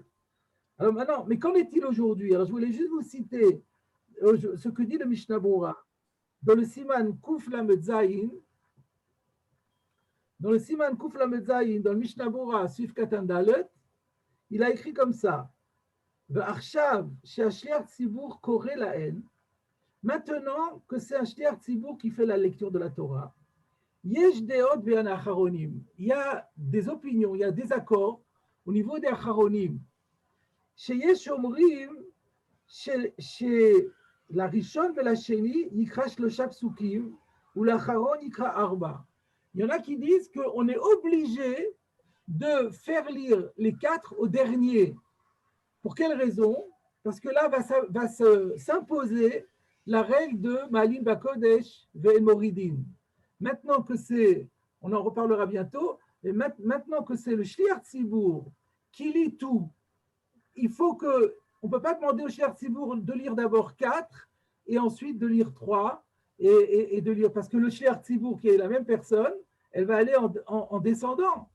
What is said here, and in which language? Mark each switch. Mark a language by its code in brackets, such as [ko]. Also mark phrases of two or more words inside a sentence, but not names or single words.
[fr] Alors maintenant, mais qu'en est-il aujourd'hui? Alors, je voulais juste vous citer ce que dit le Mishnah Berurah. Dans le [he] סימן קוף למד זין, [fr] dans le Mishnah Berurah, [he] סעיף קטן דלת, [fr] il a écrit comme ça. [he] ועכשיו שהשליח ציבור קורא להן. [fr] Maintenant que c'est un [he] שליח ציבור [fr] qui fait la lecture de la Torah, [he] יש דעות ואן אחרונים. [fr] Il y a des opinions, il y a des accords au niveau des acharonim. [he] שיש אומרים לראשון ולשני יקרא שלושה פסוקים ו לאחרון יקרא ארבע. [fr] Il y en a qui disent qu'on est obligé de faire lire les 4 au dernier. Pour quelle raison? Parce que là va s'imposer la règle de [he] מעלין בקודש ואין מורידין. [fr] Maintenant que c'est, on en reparlera bientôt, mais maintenant que c'est le [he] שליח ציבור [fr] qui lit tout, il faut que, on ne peut pas demander au [he] שליח ציבור [fr] de lire d'abord 4 et ensuite de lire 3 et de lire, parce que le [he] שליח ציבור [fr] qui est la même personne, elle va aller en descendant.